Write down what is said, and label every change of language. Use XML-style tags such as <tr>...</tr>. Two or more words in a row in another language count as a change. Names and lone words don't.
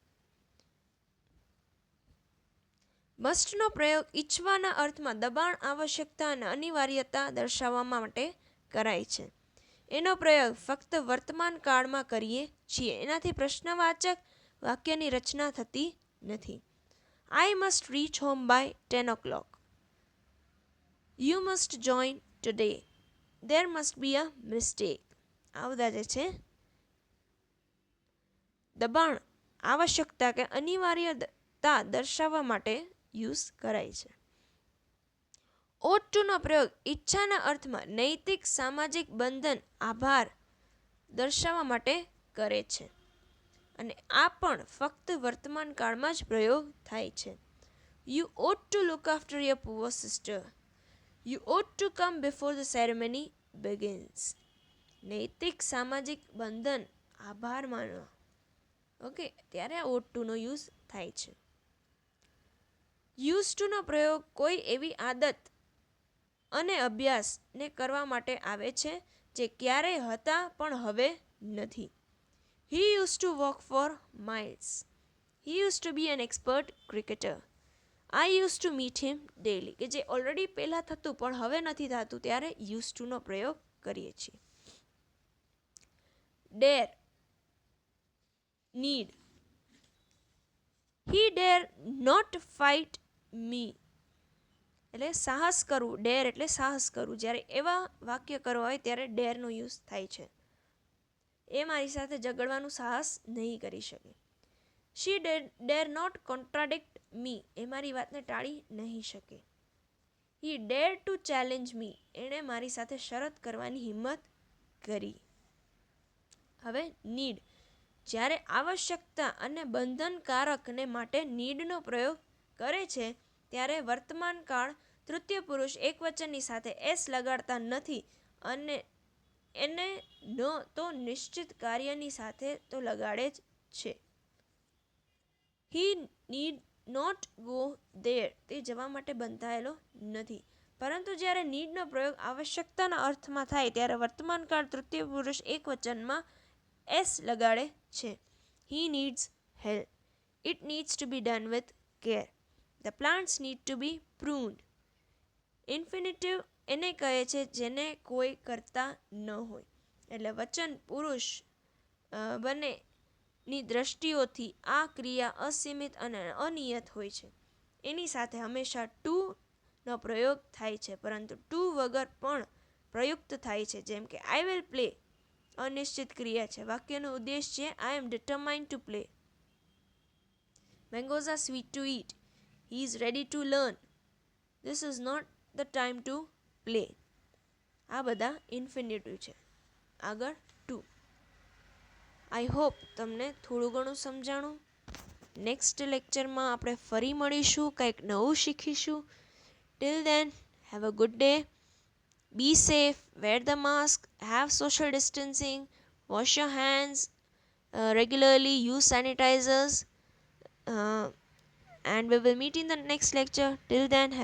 <gu>મસ્ટનો પ્રયોગ ઈચ્છવાના અર્થમાં દબાણ, આવશ્યકતા અને અનિવાર્યતા દર્શાવવા માટે કરાય છે. એનો પ્રયોગ ફક્ત વર્તમાન કાળમાં કરીએ છીએ. એનાથી પ્રશ્નવાચક વાક્યની રચના થતી નથી.</gu> <en>I must reach home by 10 o'clock. You must join today. There must be a mistake.</en> <gu>આ બધા જે છે દબાણ, આવશ્યકતા કે અનિવાર્યતા દર્શાવવા માટે યુઝ કરાય છે.</gu> <en>ought to</en> <gu>નો પ્રયોગ ઈચ્છાના અર્થમાં નૈતિક, સામાજિક બંધન, આભાર દર્શાવવા માટે કરે છે અને આ પણ ફક્ત વર્તમાન કાળમાં જ પ્રયોગ થાય છે.</gu> <en>You ought to look after your poor sister. You ought to come before the ceremony begins.</en> <gu>નૈતિક, સામાજિક બંધન, આભાર માનવા, ઓકે, ત્યારે આ</gu> <en>ought to</en> <gu>નો યુઝ થાય છે.</gu> <en>used to</en> <gu>નો પ્રયોગ કોઈ એવી આદત અને અભ્યાસને કરવા માટે આવે છે જે ક્યારેય હતા પણ હવે નથી.</gu> <en>He used to walk for miles. He used to be an expert cricketer. I used to meet him daily.</en> <gu>કે જે ઓલરેડી પહેલાં થતું પણ હવે નથી થતું ત્યારે</gu> <en>used to</en> <gu>નો પ્રયોગ કરીએ છીએ.</gu> <en>Dare, need. He dare not fight me.</en> <gu>એટલે સાહસ કરવું, ડેર એટલે સાહસ કરવું. જ્યારે એવા વાક્ય કરવા હોય ત્યારે ડેરનો યુઝ થાય છે. એ મારી સાથે ઝઘડવાનું સાહસ નહીં કરી શકે.</gu> <en>She dare not contradict me.</en> <gu>એ મારી વાતને ટાળી નહીં શકે.</gu> <en>He dare to challenge me.</en> <gu>એણે મારી સાથે શરત કરવાની હિંમત કરી. હવે નીડ, જ્યારે આવશ્યકતા અને બંધનકારકને માટે નીડનો પ્રયોગ કરે છે ત્યારે વર્તમાન કાળ તૃતીય પુરુષ એકવચનની સાથે એસ લગાડતા નથી અને એને ન તો નિશ્ચિત કાર્યની સાથે તો લગાડે જ છે.</gu> <en>He need not go there.</en> <gu>તે જવા માટે બંધાયેલો નથી. પરંતુ જ્યારે નીડનો પ્રયોગ આવશ્યકતાના અર્થમાં થાય ત્યારે વર્તમાન કાળ તૃતીય પુરુષ એકવચનમાં એસ લગાડે છે.</gu> <en>He needs help. It needs to be done with care. The plants need to be pruned.</en> <gu>ઇન્ફિનિટિવ એને કહે છે જેને કોઈ કરતા ન હોય. એટલે વચન, પુરુષ બંનેની દ્રષ્ટિઓથી આ ક્રિયા અસીમિત અને અનિયત હોય છે. એની સાથે હંમેશા ટુનો પ્રયોગ થાય છે, પરંતુ ટુ વગર પણ પ્રયુક્ત થાય છે. જેમ કે</gu> <en>I will play,</en> <gu>અનિશ્ચિત ક્રિયા છે. વાક્યનો ઉદ્દેશ છે</gu> <en>I am determined to play. Mangoes are sweet to eat. He is ready to learn. This is not the time to play.</en> <gu>આ બધા ઇન્ફિનિટિવ છે. આગળ ટુ.</gu> <en>I hope</en> <gu>તમને થોડું ઘણું સમજાણું. નેક્સ્ટ લેક્ચરમાં આપણે ફરી મળીશું, કંઈક નવું શીખીશું.</gu> <en>Till then have a good day. Be safe, wear the mask, have social distancing, wash your hands regularly, use sanitizers, and we will meet in the next lecture.</en>